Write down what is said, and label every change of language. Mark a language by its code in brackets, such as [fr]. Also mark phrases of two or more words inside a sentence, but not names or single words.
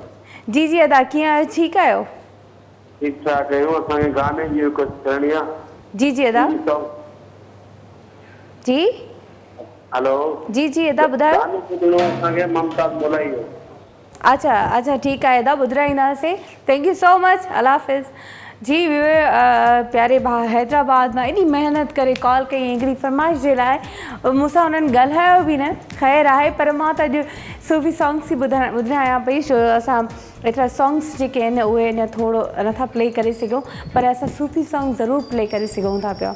[sd] जी जी अदा, कीअं आहियो? ठीकु आहियो? ठीकु ठाक आहियूं। असांखे गाने जी रिक्वेस्ट करणी आहे। जी जी अदा। जी हेलो। जी जी अदा, ॿुधायो। गानो ॿुधणो आहे असांखे, ममताज़ मोलाई जो। अच्छा अच्छा, ठीकु आहे अदा, ॿुधाईंदासीं। [en] Thank you so much, [sd] अल्लाह हाफ़िज़। जी प्यारे भाउ हैदराबाद मां एॾी महिनत करे कॉल कई हिकिड़ी फरमाइश जे लाइ। मूंसां उन्हनि ॻाल्हायो बि न, ख़ैरु आहे, पर मां त अॼु सूफ़ी सॉन्ग्स ई ॿुधायां पई। छो असां एतिरा सॉन्ग्स जेके आहिनि उहे अञा थोरो नथा प्ले करे सघूं, पर असां सूफ़ी सॉन्ग ज़रूरु प्ले करे सघूं था पिया।